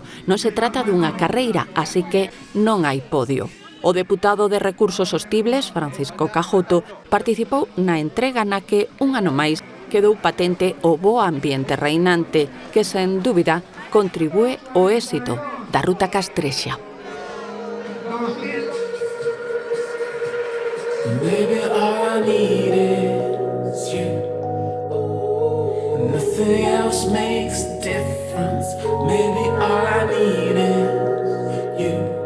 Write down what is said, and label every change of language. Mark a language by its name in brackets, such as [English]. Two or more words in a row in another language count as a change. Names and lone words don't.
[Galician] Non se trata dunha carreira, así que non hai podio. O deputado de Recursos Sostibles, Francisco Cajoto, participou na entrega na que, un ano máis, quedou patente o bo ambiente reinante que, sen dúbida, contribúe ao éxito da ruta castrexa. [English] Maybe all I need is you. Nothing else makes a difference. Maybe all I need is you.